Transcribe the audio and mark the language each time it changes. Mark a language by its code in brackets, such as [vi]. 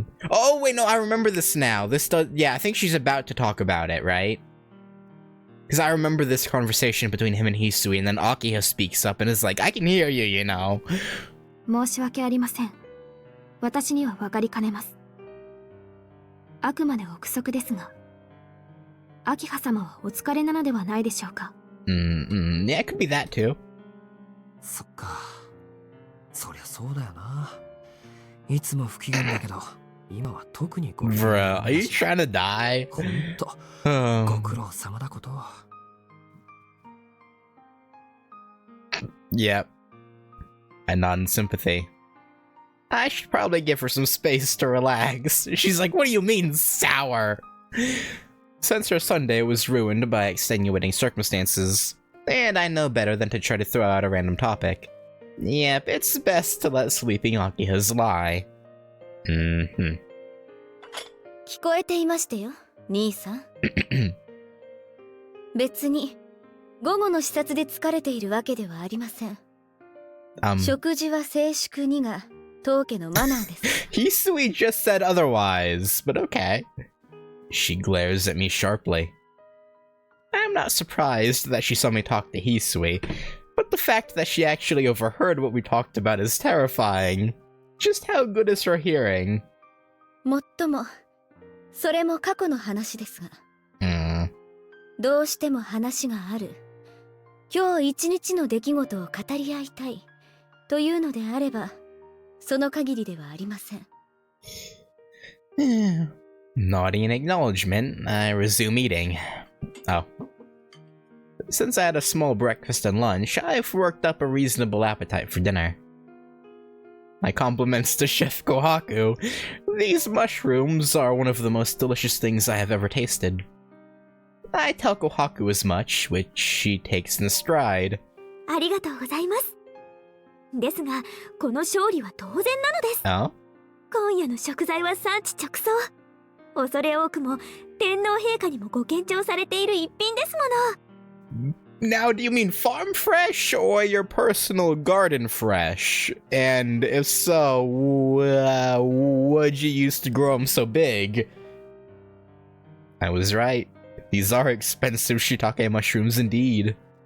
[en] Oh, wait, no, I remember this now. Yeah, I think she's about to talk about it, right? Because I remember this conversation between him and Hisui, and then Akiha speaks up and is like, I can hear you, you know. [ja] 申し訳ありません。私には分かりかねます。あくまで憶測ですが、秋葉様はお疲れなのではないでしょうか。 [en] Yeah, it could be that too. [ja] そっか。そりゃそうだよな。いつも不機嫌だけど、今は特にご苦労。 [en] Bro, are you trying to die? [ja] ほんと、ご苦労様だこと。 [en] Yep. I nod in sympathy. I should probably give her some space to relax. She's like, what do you mean, sour? Since her Sunday was ruined by extenuating circumstances, and I know better than to try to throw out a random topic. Yep, it's best to let sleeping Akiha's lie. [ja] 聞こえていましたよ、兄さん。別に午後の視察で疲れているわけではありません。食事は静粛にが当家のマナーです。 [en] Hisui just said otherwise, but okay. She glares at me sharply. I'm not surprised that she saw me talk to Hisui, but the fact that she actually overheard what we talked about is terrifying. Just how good is her hearing? [ja] もっとも、それも過去の話ですが。どうしても話がある。今日一日の出来事を語り合いたい。というのであれば、その限りではありません。 [en] Nodding in acknowledgement, I resume eating. Oh. Since I had a small breakfast and lunch, I've worked up a reasonable appetite for dinner. My compliments to Chef Kohaku. These mushrooms are one of the most delicious things I have ever tasted. I tell Kohaku as much, which she takes in stride. [ja] ありがとうございます。ですが、この勝利は当然なのです。 [en] Oh? [ja] 今夜の食材は産地直送。恐れ多くも天皇陛下にもご献上されている一品ですもの。 [en] Now, do you mean farm fresh or your personal garden fresh? And if so, what'd you use to grow them so big? I was right. These are expensive shiitake mushrooms indeed.